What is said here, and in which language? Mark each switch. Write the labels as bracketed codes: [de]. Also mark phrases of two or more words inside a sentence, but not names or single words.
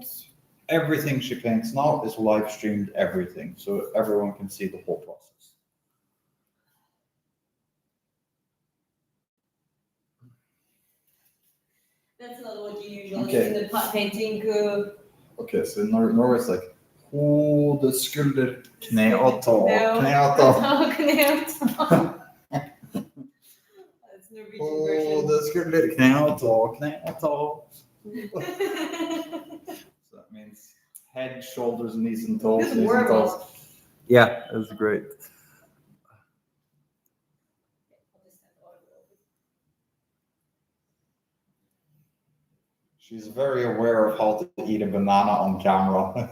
[en] Everything she paints now is live streamed. Everything, so everyone can see the whole process. That's not what you usually see in the painting. Okay, so in Norway it's like [no] hode, skulder, kne og tå, kne og tå. [en] That's Norwegian version. [no] Hode, skulder, kne og tå, kne og tå. [en] So that means head, shoulders, knees, and toes. Good Knees and work. toes. Yeah, that's great. She's very aware of how to eat a banana on camera.